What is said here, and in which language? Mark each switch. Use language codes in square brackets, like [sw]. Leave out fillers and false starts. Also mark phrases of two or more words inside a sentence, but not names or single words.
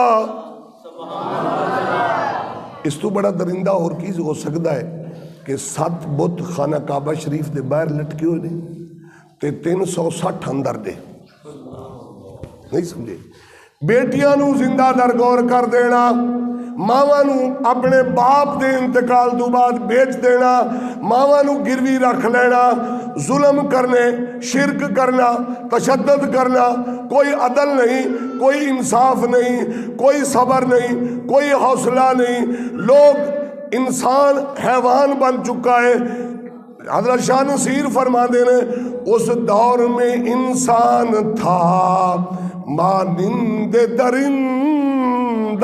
[pa] اس تو بڑا درندہ اور کی ہو سکتا ہے کہ 7 بت خانہ کعبہ شریف دے باہر لٹکے ہوئے نے تے 360 اندر دے. نہیں سمجھے؟ بیٹیاں نو زندہ درگور کر دینا، ماواں نو اپنے باپ دے انتقال تو بعد بیچ دینا، ماواں نو گروی رکھ لینا، ظلم کرنے، شرک کرنا، تشدد کرنا، کوئی عدل نہیں، کوئی انصاف نہیں، کوئی صبر نہیں، کوئی حوصلہ نہیں. [ur] لوگ انسان حیوان بن چکا ہے. حضرت شاہ نصیر [pa] فرما دے رہے [ur] اس دور میں انسان تھا مانند درندہ.